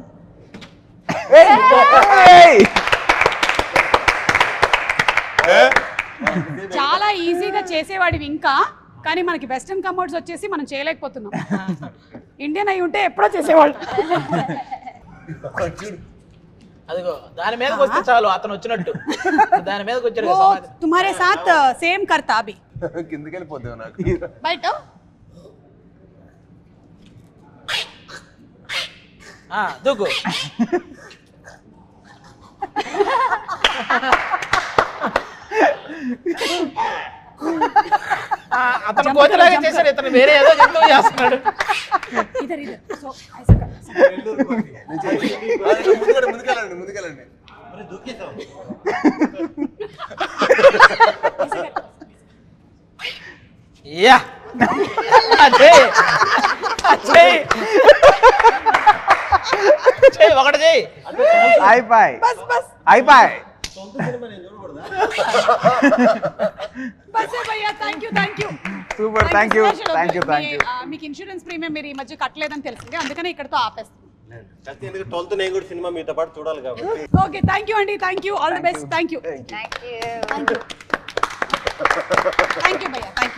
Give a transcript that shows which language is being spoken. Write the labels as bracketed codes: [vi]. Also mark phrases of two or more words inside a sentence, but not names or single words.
[te] చాలా ఈజీగా చేసేవాడివి ఇంకా, కానీ మనకి [en] western commodes [te] వచ్చేసి మనం చేయలేకపోతున్నాం. ఇండియన్ అయి ఉంటే ఎప్పుడో చేసేవాళ్ళు. అదిగో దాని మీదకి వస్తే చాలు, అతను వచ్చినట్టు. దాని మీదకి వచ్చాడు కదా [hi] वो [te] సమాధి. [hi] तुम्हारे साथ सेम करता अभी [te] కిందకి వెళ్ళిపోద్దాం నాకు. బయట. దూకు. అతను కోతిలాగా చేశాడు, ఇతను వేరే ఏదో జంతువు చేస్తున్నాడు. [hi] इधर इधर सो ऐसा कर. [te] ముందుకెళ్ళండి ముందుకెళ్ళండి. మరి దూకేసావు. యా అజయ్ అజయ్ చెయ్ ఒకటి చెయ్. అయిపోయి [hi] बस बस [te] అయిపోయి. సొంత సినిమా నేను చూడకూడదా? [hi] बस है भैया. [en] thank you. Super. Thank you. [te] మీకు [en] insurance premium [te] మీరు ఈ మధ్య కట్టలేదని తెలిసింది, అందుకనే ఇక్కడతో ఆపేస్తాం. కత్తి ఎందుకు 12th నేను కూడా సినిమా మీతో పాటు చూడాలి కాబట్టి. [en] okay thank you అండి. Thank you. All the best. Thank you Thank you. thank you భయ్యా. thank you.